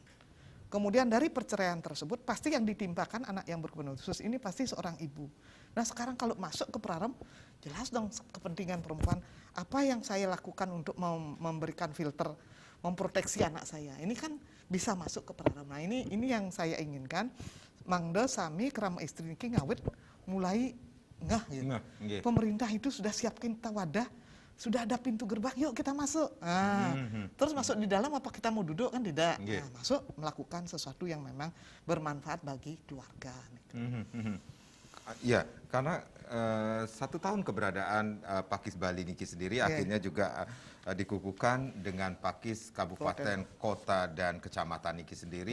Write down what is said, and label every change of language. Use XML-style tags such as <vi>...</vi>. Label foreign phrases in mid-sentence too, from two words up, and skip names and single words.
<id>Kemudian dari perceraian tersebut pasti yang ditimpakan anak yang berkebutuhan khusus ini pasti seorang ibu. Nah sekarang kalau masuk ke prarem, jelas dong kepentingan perempuan, apa yang saya lakukan untuk memberikan filter, memproteksi anak saya. Ini kan bisa masuk ke prarem. Nah ini yang saya inginkan,</id> <ban>mangda sami kerama istri ini ngawit mulai gitu.</ban> <id>Pemerintah itu sudah siapkan kita wadah, sudah ada pintu gerbang, yuk kita masuk. Terus masuk di dalam apa kita mau duduk kan tidak. Nah, masuk melakukan sesuatu yang memang bermanfaat bagi keluarga. Ya, karena 1 tahun keberadaan Pakis Bali Niki sendiri akhirnya juga dikukuhkan dengan Pakis Kabupaten, Kota, dan Kecamatan Niki sendiri.</id>